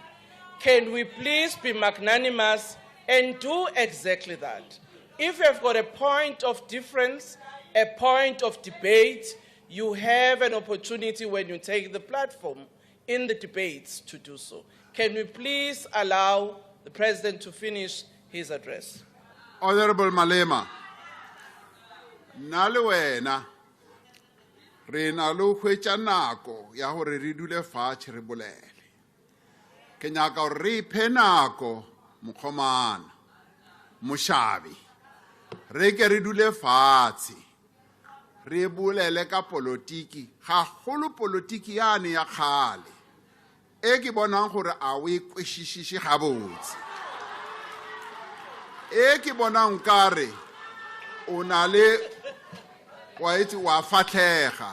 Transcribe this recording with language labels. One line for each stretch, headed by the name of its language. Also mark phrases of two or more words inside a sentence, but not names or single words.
English: Can we please be magnanimous and do exactly that? If you have got a point of difference, a point of debate, you have an opportunity when you take the platform in the debates to do so. Can we please allow the President to finish his address?
Northern Sotho: Honorable Malema, nna le wena re na le hwetša nako ya gore re dule fatshe re bolele. Ke nyaka gore re iphe nako mokgomana, mošabi, re ke re dule fatshe re bolele ka politiki, gagolo politiki yane ya kgale e ke bonang gore a o e kwešišiše gabotse, e ke bonang kare o na le wa itse wa fatlhega.